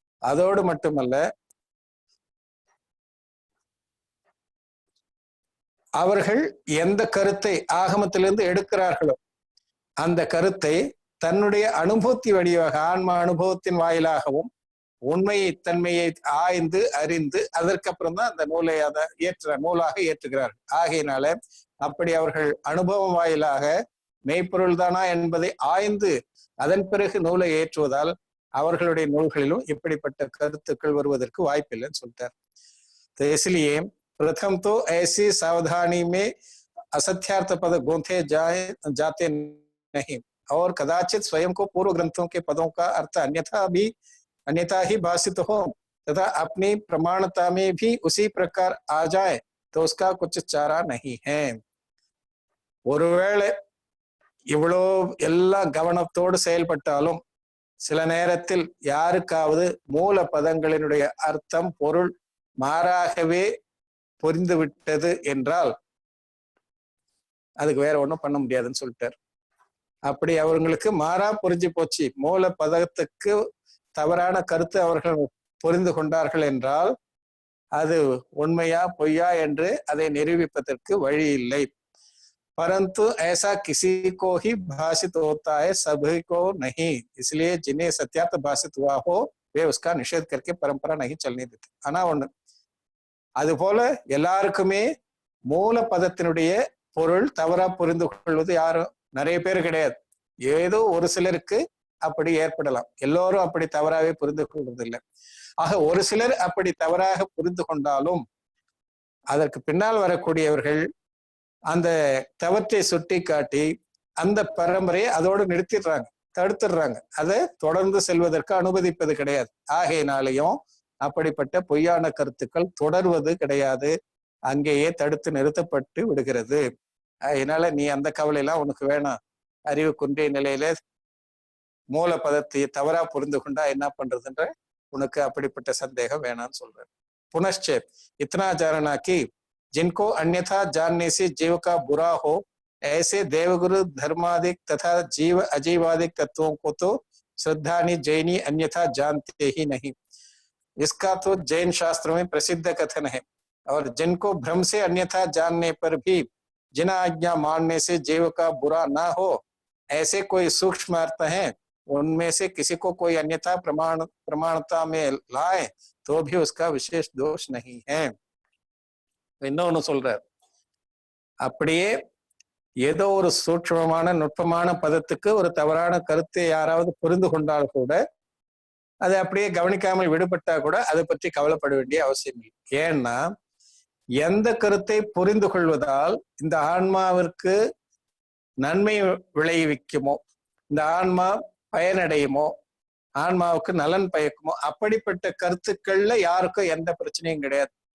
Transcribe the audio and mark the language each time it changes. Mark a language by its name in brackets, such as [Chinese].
[Tamil] அதோடு மட்டுமல்ல, அவர்கள் எந்த கருத்தை ஆகமத்திலிருந்து எடுக்கிறார்களோ அந்த கருத்தை தன்னுடைய அனுபவத்தி வடிவாக, ஆன்ம அனுபவத்தின் வாயிலாகவும் உண்மை தன்மையை ஆய்ந்து அறிந்து அதற்கப்புறம் தான் அந்த நூலை நூலாக ஏற்றுகிறார்கள். ஆகையினால அப்படி அவர்கள் அனுபவம் வாயிலாக மெய்ப்பொருள் தானா என்பதை ஆய்ந்து அதன் பிறகு நூலை ஏற்றுவதால் அவர்களுடைய நூல்களிலும் இப்படிப்பட்ட கருத்துக்கள் வருவதற்கு வாய்ப்பில்லைன்னு சொல்லிட்டார். [Hindi] इसलिए प्रथम तो ऐसी सावधानी में असत्यार्थ पद गूंथे जाते नहीं और कदाचित स्वयं को पूर्व ग्रंथों के पदों का अर्थ अन्यथा ही भाषित हो तथा अपनी प्रमाणता में भी उसी प्रकार आ जाए तो उसका कुछ चारा नहीं है. [Tamil] ஒருவேளை இவ்வளோ எல்லாம் கவனத்தோடு செயல்பட்டாலும் சில நேரத்தில் யாருக்காவது மூல பதங்களினுடைய அர்த்தம், பொருள் மாறாகவே புரிந்து விட்டது என்றால் அதுக்கு வேற ஒண்ணும் பண்ண முடியாதுன்னு சொல்லிட்டார். அப்படி அவங்களுக்கு மாறா புரிஞ்சு போச்சு, மூல பதத்துக்கு தவறான கருத்து அவர்கள் புரிந்து கொண்டார்கள் என்றால் அது உண்மையா பொய்யா என்று அதை நிரூபிப்பதற்கு வழி இல்லை. [Hindi] परंतु ऐसा किसी को ही भाषित होता है, सभी को नहीं. इसलिए जिन्हें सत्यार्थ भाषित हुआ हो वे उसका निषेध करके परंपरा नहीं चलने देते. [Tamil] ஆனா ஒண்ணு, அது போல எல்லாருக்குமே மூல பதத்தினுடைய பொருள் தவறா புரிந்து கொள்வது யாரும் நிறைய பேர் கிடையாது. ஏதோ ஒரு சிலருக்கு அப்படி ஏற்படலாம், எல்லோரும் அப்படி தவறாவே புரிந்து கொள்வது இல்லை. ஆக ஒரு சிலர் அப்படி தவறாக புரிந்து கொண்டாலும் அதற்கு பின்னால் வரக்கூடியவர்கள் அந்த தவற்றை சுட்டி காட்டி அந்த பரம்பரையை அதோடு நிறுத்திடுறாங்க, தடுத்துடுறாங்க, அதை தொடர்ந்து செல்வதற்கு அனுமதிப்பது கிடையாது. ஆகையினாலையும் அப்படிப்பட்ட பொய்யான கருத்துக்கள் தொடர்வது கிடையாது, அங்கேயே தடுத்து நிறுத்தப்பட்டு விடுகிறது. அதனால நீ அந்த கவலை எல்லாம் உனக்கு வேணாம். அறிவு குன்றிய நிலையில மூல பதத்தை தவறா புரிந்து கொண்டா என்ன பண்றதுன்ற உனக்கு அப்படிப்பட்ட சந்தேகம் வேணாம்னு சொல்றேன். [Hindi] पुनश्च इतना जानना कि जिनको अन्यथा जानने से जीव का बुरा हो ऐसे देवगुरु धर्मादिक तथा जीव अजीवादिक तत्वों को तो श्रद्धानी जैनी अन्यथा जानते ही नहीं. इसका तो जैन शास्त्रों में प्रसिद्ध कथन है. और जिनको भ्रम से अन्यथा जानने पर भी जिन आज्ञा मानने से जीव का बुरा ना हो ऐसे कोई सूक्ष्म अर्थ हैं, उनमें से किसी को कोई अन्यथा प्रमाणता में लाए तो भी उसका विशेष दोष नहीं है. [Tamil] இன்னொன்னு சொல்றார், அப்படியே ஏதோ ஒரு சூட்சமமான நுட்பமான பதத்துக்கு ஒரு தவறான கருத்தை யாராவது புரிந்து கொண்டால் கூட அதை அப்படியே கவனிக்காமல் விடுபட்டா கூட அதை பற்றி கவலைப்பட வேண்டிய அவசியம் இல்லை. ஏன்னா எந்த கருத்தை புரிந்து கொள்வதால் இந்த ஆன்மாவிற்கு நன்மை விளைவிக்குமோ, இந்த ஆன்மா பயனடையுமோ, ஆன்மாவுக்கு நலன் பயக்குமோ அப்படிப்பட்ட கருத்துக்கள்ல யாருக்கும் எந்த பிரச்சனையும் கிடையாது.